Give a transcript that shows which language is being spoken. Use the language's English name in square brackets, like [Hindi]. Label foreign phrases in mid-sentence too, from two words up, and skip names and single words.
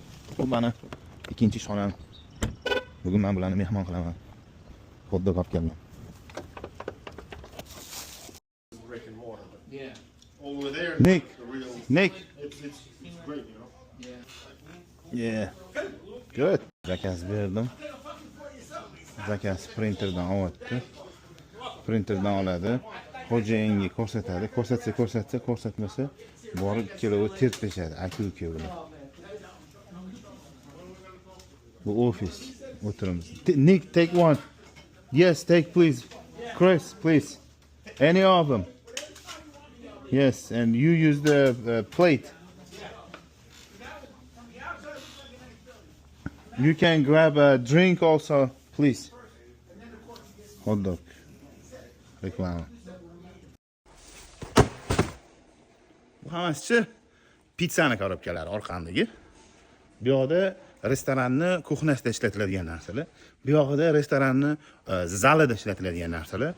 [Uzbek] Bu mana ikkinchi shonam. Bugun men bularni mehmon qilaman. Xuddi olib keldim. [English] Brick and mortar, but Yeah. over there, Nick. the real. Nick. It's great, you know. Yeah. Yeah. Good. [Uzbek] Zakaz berdim. Zakaz printerdan olyapti. Printerdan oladi. Xo'jayinga ko'rsatadi. Ko'rsatmasa, borib ikkalovi tertlashadi. Aka-uka bilan. Bu ofis. O'tiramiz. [English] Nick, take one. Yes, take please. Chris, please. Any of them. Yes, and you use the plate. You can grab a drink also, please. Hot dog. [Uzbek] Reklama. Bu hammasi pizzani korobkalari orqandagi. Bu yoqda restoranni kuxnasida ishlatiladigan narsalar. Bu yoqda restoranni zalida ishlatiladigan narsalar.